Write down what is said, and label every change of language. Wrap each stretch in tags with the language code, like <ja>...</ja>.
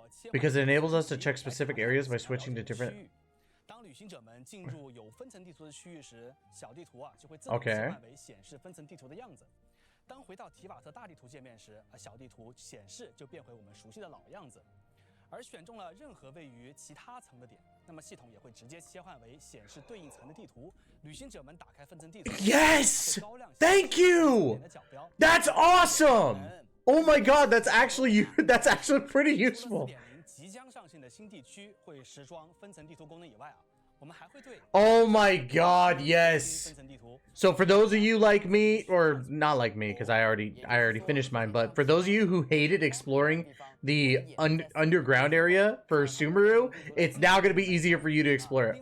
<en>Because it enables us to check specific areas by switching to different.</en> <zh>当旅行者们进入有分层地图的区域时，小地图啊就会自动</zh> <en>OK</en> <zh>切换为显示分层地图的样子。当回到提瓦特大地图界面时，小地图显示就变回我们熟悉的老样子。而选中了任何位于其他层的点，那么系统也会直接切换为显示对应层的地图。旅行者们打开分层地图</zh> <en>Yes! Thank you! That's awesome! Oh my god, that's actually pretty useful.</en> <zh>即将上线的新地区会时装分层地图功能以外啊，我们还会对</zh> <en>Oh my god, yes. So for those of you like me, or not like me, because I already finished mine, but for those of you who hated exploring the underground area for Sumeru, it's now going to be easier for you to explore it.</en>